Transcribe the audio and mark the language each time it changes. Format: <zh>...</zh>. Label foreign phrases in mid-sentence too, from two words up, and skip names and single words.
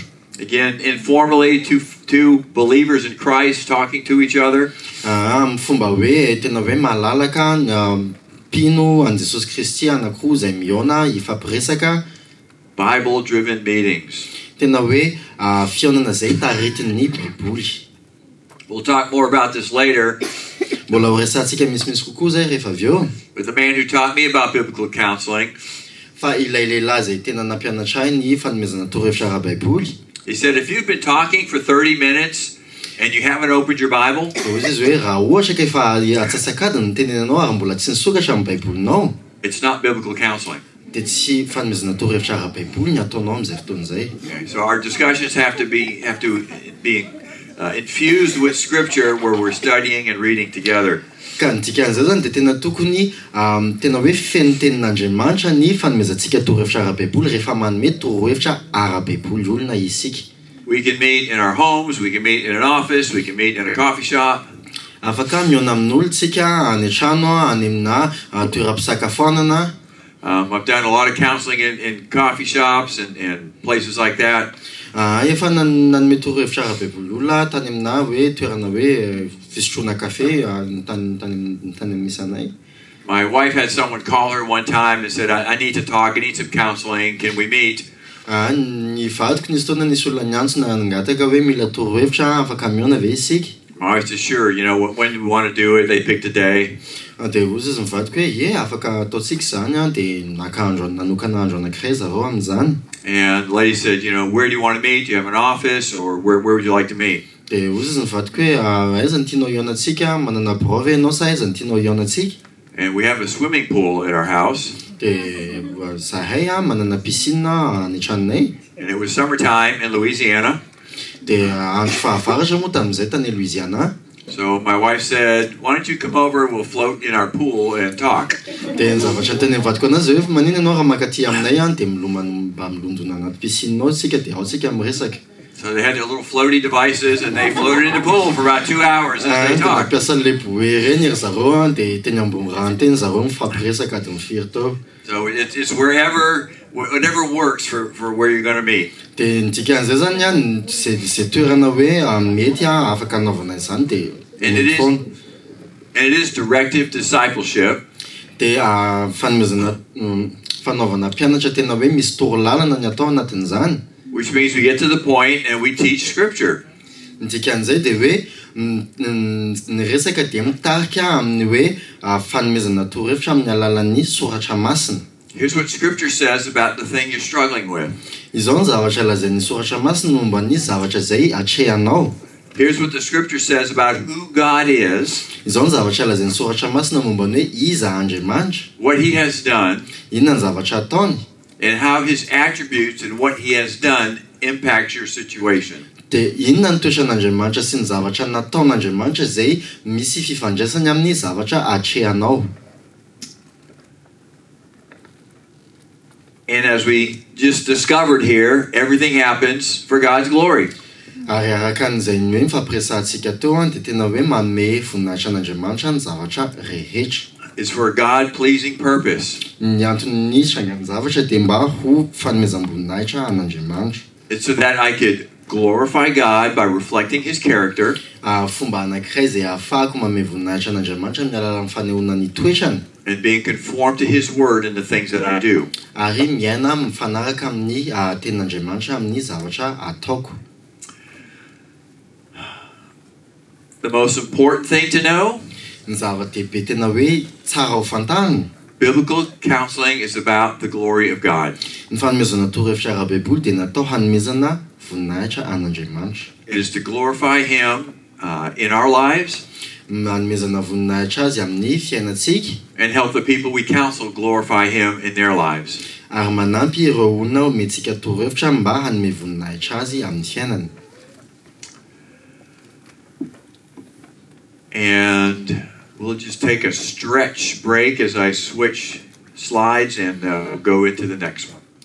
<en>Again, informally, two believers in Christ talking to each other.</en> <mg>Fomba hoe tena hoe malalaka mpino an Jesosy Kristy anankiroa izay mihaona ifampiresaka.</mg> <en>Bible-driven meetings.</en> <mg>Tena hoe fihaonana izay taritin'ny Baiboly.</mg> <en>We'll talk more about this later.</en> <mg>Mbola ho resantsika misimisy kokoa zay rehefa avy eo.</mg> <en>But the man who taught me about biblical counseling,</en> <mg>fa ilay lehilahy izay tena nampianatra ahy ny fanomezana torohevitra ara-Baiboly.</mg> <en>He said, if you've been talking for 30 minutes and you haven't opened your Bible,</en> <mg>izy hoe raha ohatra ka efa atsasakadiny ny tenenanao ary mbola tsy nisokatra amin'ny Baibolinao,</mg> <en>it's not biblical counseling.</en> <mg>dia tsy fanomezana torohevitra ara-Baiboly ny ataonao amin'izay fotoana izay.</mg> <en>So our discussions have to be infused with scripture where we're studying and reading together.</en> <mg>Ka ny dikan'izay zany dia tena tokony tena hoe feno tenin'Andriamanitra ny fanomezantsika torohevitra ara-Baiboly rehefa manome torohevitra ara-Baiboly olona isika.</mg> <en>We can meet in our homes, we can meet in an office, we can meet in a coffee shop.</en> <mg>Afaka mihaona amin'olo tsika any an-trano any amina toeram-pisakafoanana.</mg> <en>I've done a lot of counseling in coffee shops and places like that.</en> <mg>Efa nanome torohevitra ara-Baiboly olona tany amina hoe toerana hoe fisotroana kafe tany misy anay.</mg> <en>My wife had someone call her one time and said, I need to talk, I need some counseling, can we meet?</en> <mg>Ny vadiko nisy taona nisy olona niantsona nangataka hoe mila torohevitra afaka mihaona ve isika.</mg> <en>My wife said, sure, when you want to do it, they picked a day.</en> <mg>Dia ozy izy mivadiko hoe afaka ataontsika izany dia nanokana andro anankiray zareo amin'izany.</mg> <en>And the lady said, where do you want to meet? Do you have an office or where would you like to meet?</en> <mg>Dia ozy izy mivadiko hoe aiza ny tianao hihaonantsika, manana birao ve ianao sa aiza ny tianao hihaonantsika?</mg> <en>And we have a swimming pool at our house.</en> <mg>Dia zahay manana piscine any tranonay.</mg> <en>And it was summertime in Louisiana.</en> <mg>Dia andro fahavaratra moa tamin'izay tany Louisiana.</mg> <en>So my wife said, why don't you come over, we'll float in our pool and talk.</en> <mg>Dia ny zavatra teny mivadiko anazy hoe manina ianao raha makaty aminay dia mba milondona anaty piscinenao tsika dia ao tsika miresaka.</mg> <en>So they had their little floaty devices and they floated in the pool for about 2 hours as they talked.</en> <mg>Nampiasa le boeren'ery zareo dia teny ambony rano teny zareo mifampiresaka ady mifiry tao.</mg> <en>So it's whatever works for where you're going to meet.</en> <mg>Dia ny dikan'izay zany zay toerana hoe mety afaka anaovana izany dia</mg> <en>And it is directive discipleship.</en> <mg>Dia fanaovana mpianatra tena hoe misy torolalana ny atao anatin'izany.</mg> <en>Which means we get to the point and we teach scripture.</en> <mg>Ny dikan'izay dia hoe ny resaka dia mitarika amin'ny hoe fanomezana torohevitra amin'ny alalan'ny soratra masina.</mg> <en>Here's what scripture says about the thing you're struggling with.</en> <mg>Izao ny zavatra lazain'ny soratra masina momba ny zavatra izay atrehanao.</mg> <en>Here's what the scripture says about who God is.</en> <mg>Izao ny zavatra lazain'ny soratra masina momba ny hoe iza Andriamanitra.</mg> <en>What he has done.</en> <mg>Inona ny zavatra ataony.</mg> <en>And how his attributes and what he has done impacts your situation.</en> <mg>Dia inona ny toetran'Andriamanitra sy ny zavatra nataon'Andriamanitra izay misy fifandraisany amin'ny zavatra atrehanao.</mg> <en>And as we just discovered here, everything happens for God's glory.</en> <mg>Ary araka an'izay ny hoe mifampiresantsika teo dia tena hoe manome voninahitra an'Andriamanitra ny zavatra rehetra.</mg> <en>It's for a God-pleasing purpose.</en> <mg>Ny antony sangany zavatra dia mba ho fanomezam-boninahitra an'Andriamanitra.</mg> <en>It's so that I could glorify God by reflecting his character.</en> <mg>Fomba anankiray izay ahafahako manome voninahitra an'Andriamanitra amin'ny alalan'ny fanehoana ny toetrany.</mg> <en>And being conformed to his word in the things that I do.</en> <mg>Ary miaina mifanaraka amin'ny tenin'Andriamanitra amin'ny zavatra ataoko.</mg> <en>The most important thing to know.</en> <mg>Ny zava-dehibe tena hoe tsara ho fantany.</mg> <en>Biblical counseling is about the glory of God.</en> <mg>Ny fanomezana torohevitra ara-Baiboly dia natao hanomezana voninahitra an'Andriamanitra.</mg> <en>It is to glorify him in our lives.</en> <mg>Hanomezana voninahitra azy amin'ny fiainantsika.</mg> <en>And help the people we counsel glorify him in their lives.</en> <mg>Ary manampy ireo olona omentsika torohevitra mba hanome voninahitra azy amin'ny fiainany.</mg> <en>And we'll just take a stretch break as I switch slides and go into the next one.</en>